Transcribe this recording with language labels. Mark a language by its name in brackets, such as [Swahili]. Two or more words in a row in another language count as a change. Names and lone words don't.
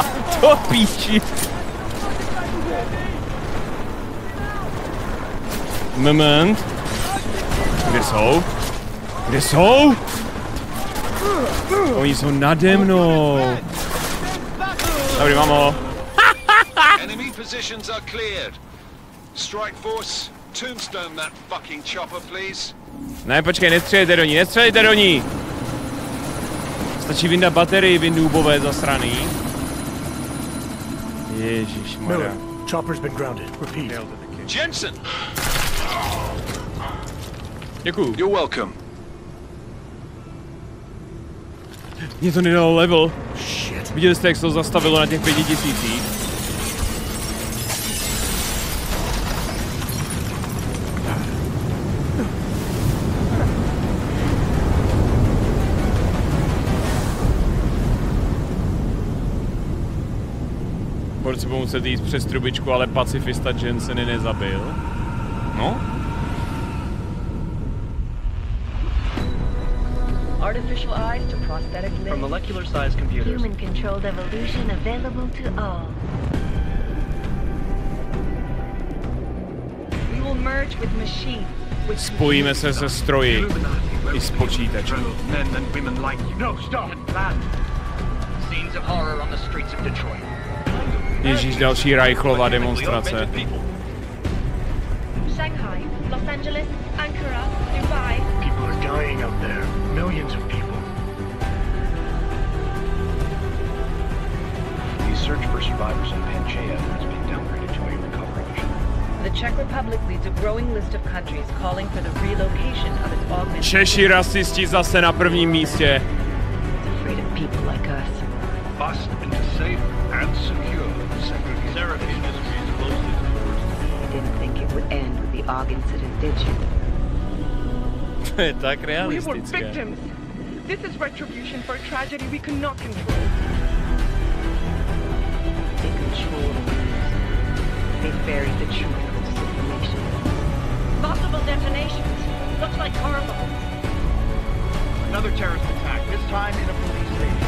[Czech] To píči. Moment. Kde jsou? Oni jsou nade mnou. Dobrý, mám ho. [English] Enemy positions are cleared. Strike force, tombstone that fucking chopper, please. [Czech] Ne, počkej, nestřelejte do ní. Stačí vyndat baterii, vy noobové zasraný. Ježišmarja. [English] Chopper's been grounded. Repeat. Jensen! [Czech] Děkuju. [English] You're welcome. [Czech] Mně to nedalo level. Shit. Viděli jste, jak se to zastavilo na těch 5000. Proč si budu muset jít přes trubičku, ale pacifista Jenseny nezabil? No? [English] Artificial eyes to prosthetic limbs. From molecular-sized computers. Human-controlled evolution available to all. We will merge with machines. [Czech] Spojíme se se stroji i s počítači. [English] Men and women like you. No, stop and plan. Scenes of horror on the streets of Detroit. [Czech] Ježíš, další Reichlova demonstrace. [English] Shanghai, Los Angeles, Ankara, Dubai. People are dying out there. Millions of people. The search for survivors in Panchaea has been downgraded to a recovery mission. The Czech Republic leads a growing list of countries calling for the relocation of its augmented. [Czech] Češi rasisti zase na prvním místě. [English] It's afraid of people like us. Bust into safe and secure Seraphim Industries closely. You didn't think it would end with the AUG incident, did you? [Czech] To je tak [English] We were [Czech] realistické. [English] victims. This is retribution for a tragedy we cannot control. They control the news. They buried the truth of this information. Possible detonations. Looks like car bombs. Another terrorist attack, this time in a police station.